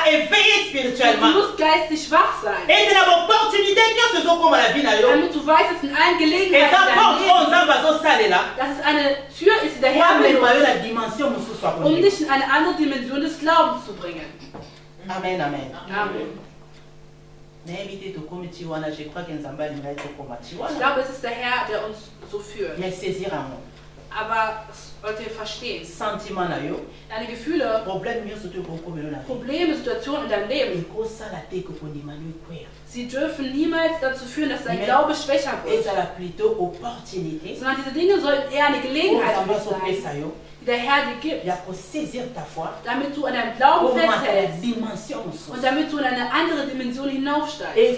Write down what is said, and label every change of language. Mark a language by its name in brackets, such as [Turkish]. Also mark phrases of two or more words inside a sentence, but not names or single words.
[German] Du musst geistig wach sein. Damit du weißt, dass in allen Gelegenheiten dass es eine Tür ist, die der Herr benutzt, um dich in eine andere Dimension des Glaubens zu bringen. Amen, amen. Amen. Ich glaube, es ist der Herr, der uns so führt. Aber sollt ihr verstehen, [Lingala] sentiment na yo, [German] deine Gefühle, [French] problème surtout [German] Probleme, Situationen in deinem Leben, sie dürfen niemals dazu führen, dass dein Glaube schwächer wird, sondern diese Dinge sollten eher eine Gelegenheit für dich sein, die der Herr dir gibt, damit du an deinem Glauben festhältst und damit du in eine andere Dimension hinaufsteigst.